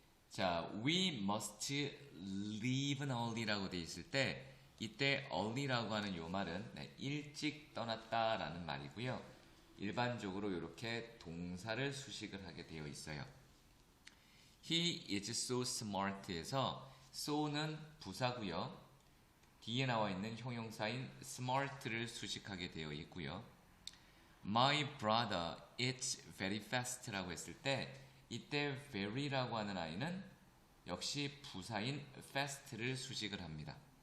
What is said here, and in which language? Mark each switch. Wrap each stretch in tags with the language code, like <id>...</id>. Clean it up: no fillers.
<ko>자,</ko> <en>we must leave early</en> <ko>라고 되어 있을 때 이때 early라고 하는 요 말은 일찍 떠났다라는 말이고요. 일반적으로 이렇게 동사를 수식을 하게 되어 있어요.</ko> <en>He is so smart에서</en> <ko>so는 부사고요. 뒤에 나와 있는 형용사인 smart를 수식하게 되어 있고요.</ko> <en>My brother eats very fast</en> <ko>라고 했을 때 이때 very라고 하는 아이는 역시 부사인 fast를 수식을 합니다.</ko>